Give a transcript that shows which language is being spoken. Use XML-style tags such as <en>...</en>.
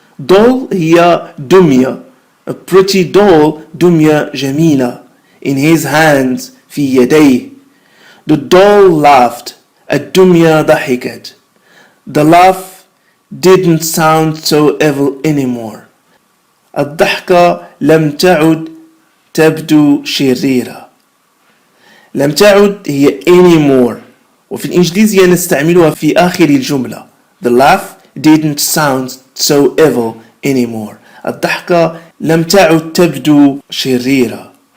<ar>doll هي دمية.</ar> <en>A pretty doll</en> <ar>دمية جميلة.</ar> <en>In his hands</en> <ar>في يديه.</ar> <en>The doll laughed.</en> <ar>الدمية ضحكت.</ar> <en>The laugh didn't sound so evil anymore.</en> <ar>الضحكة لم تعد تبدو شريرة. لم تعد هي anymore وفي الإنجليزية نستعملها في آخر الجملة.</ar> <en>The laugh didn't sound so evil anymore.</en> <ar>الضحكة لم تعد تبدو شريرة.</ar>